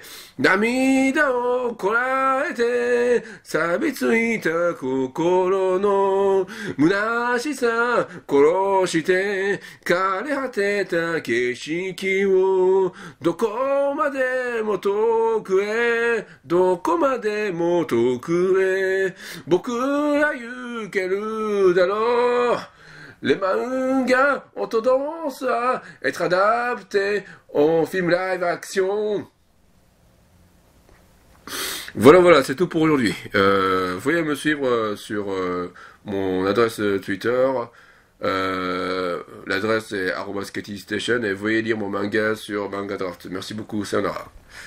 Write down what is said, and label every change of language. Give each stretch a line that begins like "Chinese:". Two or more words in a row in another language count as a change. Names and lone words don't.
Japanese: 涙をこらえて錆びついた心の虚しさ殺して枯れ果てた景色をどこまでも遠くへどこまでも遠くへ僕ら行けるだろう
French: Les mangas ont tendance à être adaptés en film live action. Voilà, c'est tout pour aujourd'hui. Vous pouvez me suivre sur mon adresse Twitter. L'adresse est @KatieStation et vous pouvez lire mon manga sur Manga Draft.